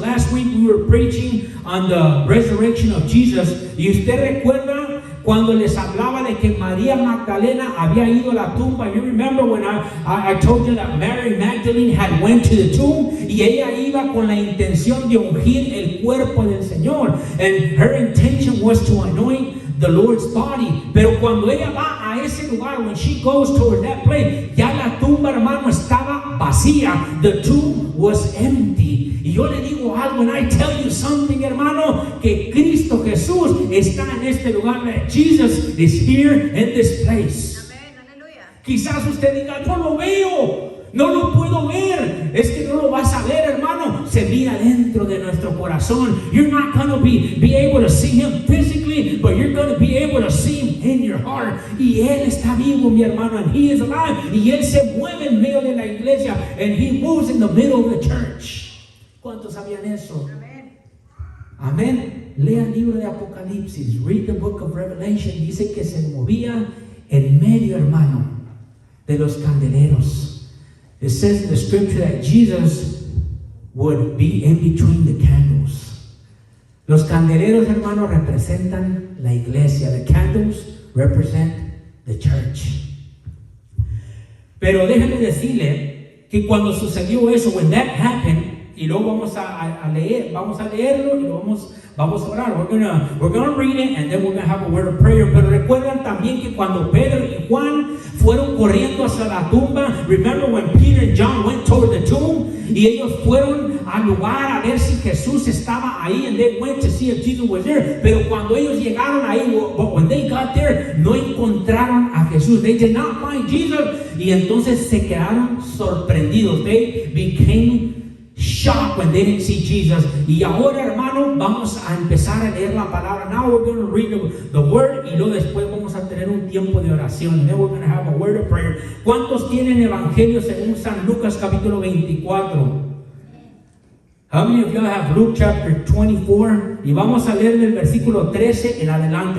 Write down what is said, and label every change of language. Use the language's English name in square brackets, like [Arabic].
[English] Last week we were preaching on the resurrection of Jesus. [Spanish] Y usted recuerda cuando les hablaba de que María Magdalena había ido a la tumba. [English] You remember when I told you that Mary Magdalene had went to the tomb [Spanish] y ella iba con la intención de ungir el cuerpo del Señor. [English] And her intention was to anoint the Lord's body. [Spanish] Pero cuando ella va a ese lugar, [English] when she goes towards that place, [Spanish] ya la tumba, hermano, estaba vacía. [English] The tomb was empty. [Spanish] Y yo le digo algo, [English] and I tell you something, [Spanish] hermano, que Cristo Jesús está en este lugar. [English] That Jesus is here in this place. [Spanish] Amén, aleluya. Quizás usted diga, no lo veo. No lo puedo ver. Es que no lo vas a ver, hermano. Se mira dentro de nuestro corazón. [English] You're not going to be able to see him physically, but you're going to be able to see him in your heart. [Spanish] Y él está vivo, mi hermano, [English] and he is alive. [Spanish] Y él se mueve en medio de la iglesia, [English] and he moves in the middle of the church. [Spanish] ¿Cuántos sabían eso? Amén. Amén. Lea el libro de Apocalipsis. [English] Read the book of Revelation. [Spanish] Dice que se movía en medio, hermano, de los candeleros. [English] It says in the scripture that Jesus would be in between the candles. [Spanish] Los candeleros, hermanos, representan la iglesia. [English] The candles represent the church. [Spanish] Pero déjeme decirle que cuando sucedió eso, [English] when that happened, [Spanish] y luego vamos a leerlo y lo vamos a orar. [English] We're gonna read it and then we're gonna have a word of prayer. [Spanish] Pero recuerdan también que cuando Pedro y Juan fueron corriendo hacia la tumba, [English] remember when Peter and John went toward the tomb, [Spanish] y ellos fueron al lugar a ver si Jesús estaba ahí, [English] and they went to see if Jesus was there. [Spanish] Pero cuando ellos llegaron ahí, [English] but when they got there, [Spanish] no encontraron a Jesús. [English] They did not find Jesus. [Spanish] Y entonces se quedaron sorprendidos. [English] They became shocked when they didn't see Jesus. [Spanish] Y ahora, hermano, vamos a empezar a leer la palabra. [English] Now we're going to read the word, [Spanish] y luego después vamos a tener un tiempo de oración. [English] And then we're going to have a word of prayer. [Spanish] ¿Cuántos tienen evangelio según San Lucas capítulo 24? [English] How many of y'all have Luke chapter 24? [Spanish] Y vamos a leer del versículo 13 en adelante.